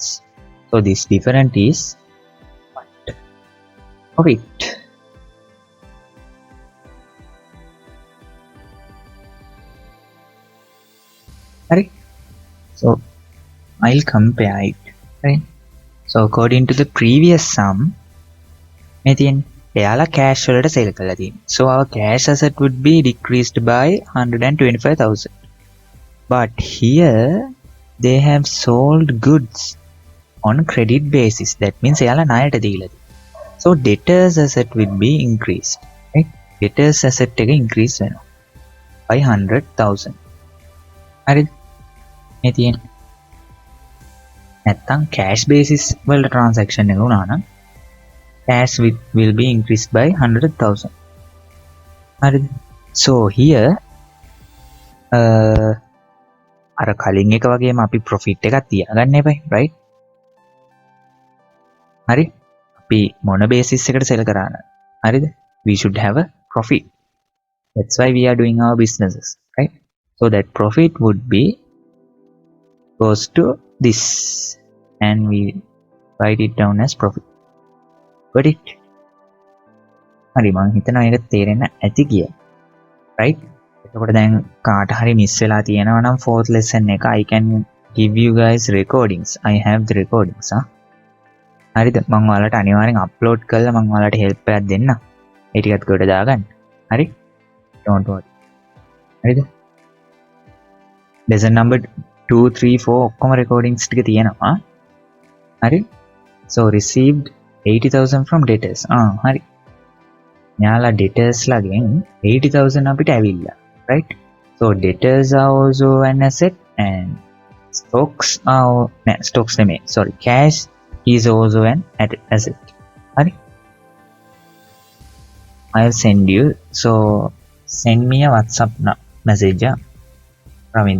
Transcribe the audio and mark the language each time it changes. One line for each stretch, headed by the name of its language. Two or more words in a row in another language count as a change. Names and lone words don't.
English: So this difference is of it. Right? So I'll compare it. Right? So according to the previous sum,
Sinhala: මෙතින් එයාලා cash වලට sell කරලා තියෙනවා.
English: So our cash asset would be decreased by 125,000. But here they have sold goods on credit basis. That means
Sinhala: එයාලා ණයට දීලා තියෙනවා.
English: So debtors asset will be increased. Right? Debtors asset එක increase වෙනවා by 100,000.
Sinhala: හරිද? මේ තියෙන නැත්තම්
English: cash basis
Sinhala: වලට transaction එක වුණා නම්
English: cash will be increased by 100,000.
Sinhala: හරිද?
English: So here
Sinhala: අර කලින් එක වගේම අපි profit එකක් තියාගන්න එපයි, right? හරි? අපි මොන basis එකට sell කරාන? හරිද?
English: We should have a profit. That's why we are doing our businesses, right? So that profit would be goes to this and we write it down as profit. Got it?
Sinhala: හරි මම හිතනවා ඒක තේරෙන්න ඇති කියලා. right? එතකොට දැන් කාට හරි මිස් වෙලා තියෙනවා නම්
English: fourth lesson
Sinhala: එක
English: I can give you guys recordings. I have the recordings.
Sinhala: හරිද? මම ඔයාලට අනිවාර්යෙන් upload කරලා මම ඔයාලට help එකක් දෙන්නම්. ඒ ටිකත් කොට දාගන්න. හරි?
English: Don't worry.
Sinhala: හරිද?
English: lesson number
Sinhala: 2 3 4 ඔක්කොම recordings ටික තියෙනවා. හරි?
English: So received 80,000 from debtors.
Sinhala: හරි. යාලා debtors ලගෙන් 80,000 අපිට ඇවිල්ලා,
English: right? So debtors are also an asset and stocks නෙමෙයි, sorry, cash is also an asset.
Sinhala: හරි?
English: I'll send you, so send me a WhatsApp message, Ramindu.